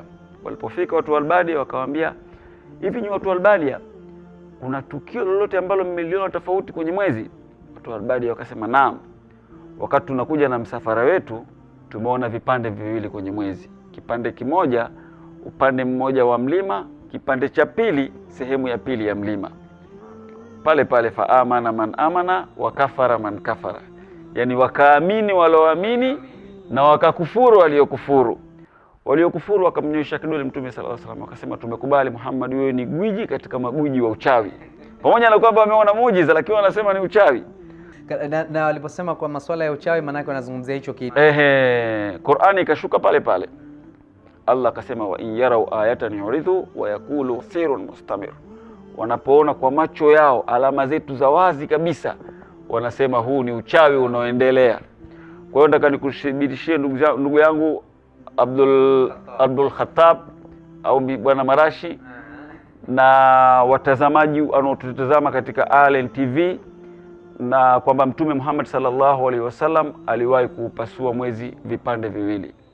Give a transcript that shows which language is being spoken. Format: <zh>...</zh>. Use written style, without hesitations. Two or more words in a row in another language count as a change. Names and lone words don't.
<sw>Walipofika watu wa Albadia wakawaambia, hivi ni watu wa Albadia, kuna tukio lolote ambalo mmeliona tofauti kwenye mwezi? Watu wa Albadia wakasema naam, wakati tunakuja na msafara wetu tumeona vipande viwili kwenye mwezi, kipande kimoja upande mmoja wa mlima, kipande cha pili sehemu ya pili ya mlima.</sw> <ar>Pale فآمن من آمن وكفر من كفر,</ar> <sw>yani wakaamini walioamini na wakakufuru waliokufuru. Waliokufuru wakamnyosha kidole mtume</sw> <ar>صلى الله عليه وسلم,</ar> <sw>wakasema tumekubali Muhammad, wewe ni gwiji katika magwiji wa uchawi. Pamoja na kwamba wameona muujiza, lakini wanasema ni uchawi. Na waliposema kwa masuala ya uchawi, maana yake wanazungumzia hicho kitu. Qur'ani ikashuka pale. Allah akasema</sw> <ar>وإن يروا آية يعرضوا ويقولوا سحر مستمر.</ar> <sw>Wanapoona kwa macho yao alama zetu za wazi kabisa, wanasema huu ni uchawi unaoendelea. Kwa hiyo nataka nikushibirishie ndugu yangu Abdul Khattab au bwana Marashi na watazamaji wanaotutazama katika Allen TV, na kwamba Mtume Muhammad</sw> <ar>صلى الله عليه وسلم</ar> <sw>aliwahi kupasua mwezi vipande viwili.</sw>